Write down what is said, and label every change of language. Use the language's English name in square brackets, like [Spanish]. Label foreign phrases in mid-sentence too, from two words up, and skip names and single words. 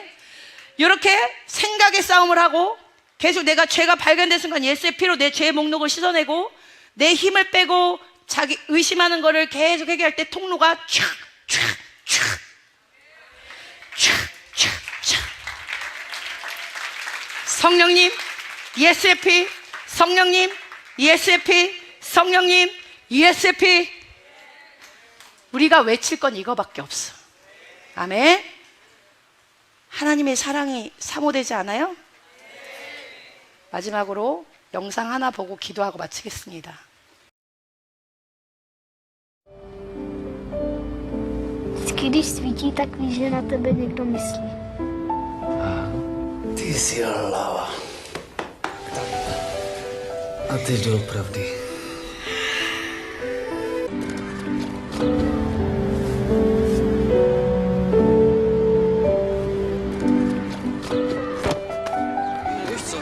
[Korean] 이렇게 생각의 싸움을 하고 계속 내가 죄가 발견된 순간 예수의 피로 내 죄의 목록을 씻어내고 내 힘을 빼고 자기 의심하는 거를 계속 회개할 때 통로가 촥촥촥 성령님 예수의 피, 성령님 예수의 피, 성령님 예수의 피. 우리가 외칠 건 이거밖에 없어. 아멘. 하나님의 사랑이 사모되지 않아요? 마지막으로 영상 하나 보고 기도하고 마치겠습니다. [Czech] Když svítí, tak víš, že na tebe někdo myslí. Ty jsi hlava. A ty doopravdy. Víš co?